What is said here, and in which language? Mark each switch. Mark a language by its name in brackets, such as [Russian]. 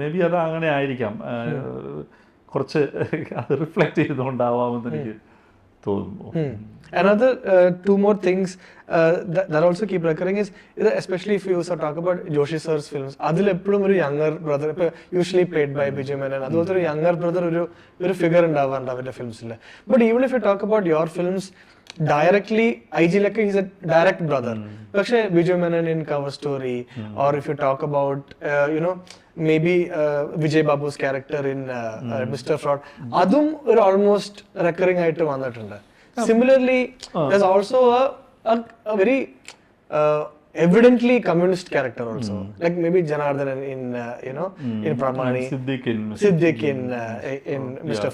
[Malayalam] May be അത് അങ്ങനെ ആയിരിക്കാം, കുറച്ച് അത് റിഫ്ലക്ട് ചെയ്തുകൊണ്ടാവാമെന്ന് എനിക്ക് തോന്നുന്നു. [English] Another two more things that also keep recurring is, especially if you talk about Joshi sir's films, [Malayalam] അതിൽ എപ്പോഴും ഒരു [English] younger brother, usually played by Vijay Menon, [Malayalam] അതുപോലത്തെ ഒരു [English] younger brother [Malayalam] ഒരു ഫിഗർ ഉണ്ടാവാറുണ്ട് അവരുടെ ഫിലിംസിൽ. [English] But even if you talk about your films directly, IG-ലൊക്കെ he's a direct brother. പക്ഷേ Vijay Menon in Cover Story, or if you talk about maybe Vijay Babu's character in Mr. [Malayalam] Fraud, അതും ഒരു [English] almost recurring [Malayalam] ആയിട്ട് വന്നിട്ടുണ്ട്. [English] Similarly, there's also a very evidently communist character also, like maybe Janardhan in Pramani, Siddiq in Mr.